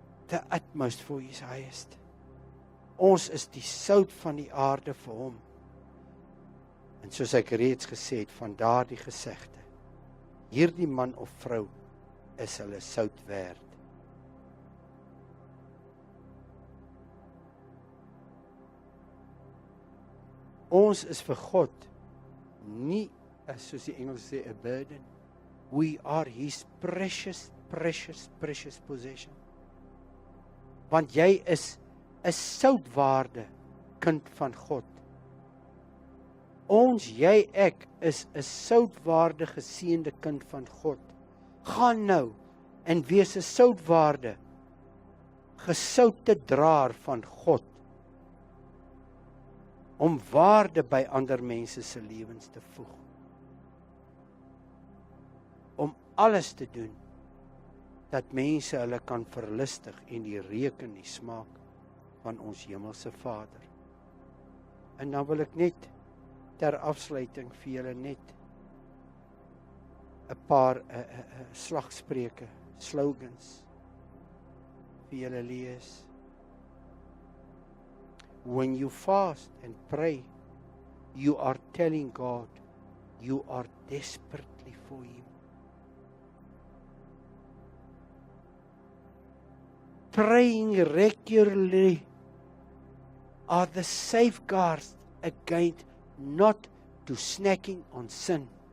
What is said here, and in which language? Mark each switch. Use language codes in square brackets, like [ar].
[en] The utmost for His highest. [af] Ons is die sout van die aarde vir Hom. En soos ek reeds gesê het, van daardie gesegde, hierdie man of vrou is hulle sout werd. Ons is vir God nie, soos die Engels sê, [en] a burden. We are His precious, precious, precious possession. [af] Want jy is 'n soutwaarde kind van God. Ons, jy, ek, is 'n soutwaarde geseënde kind van God. Gaan nou en wees 'n soutwaarde gesoute draer van God. om waarde by ander mense se lewens te voeg. Om alles te doen dat mense hulle kan verlustig en die reuk en die smaak van ons hemelse Vader. En dan wil ek net ter afsluiting vir julle net 'n paar slagspreuke, slogans vir julle lees. [en] When you fast and pray, you are telling God you are desperately for Him. Praying regularly are the safeguards against not to snacking on sin.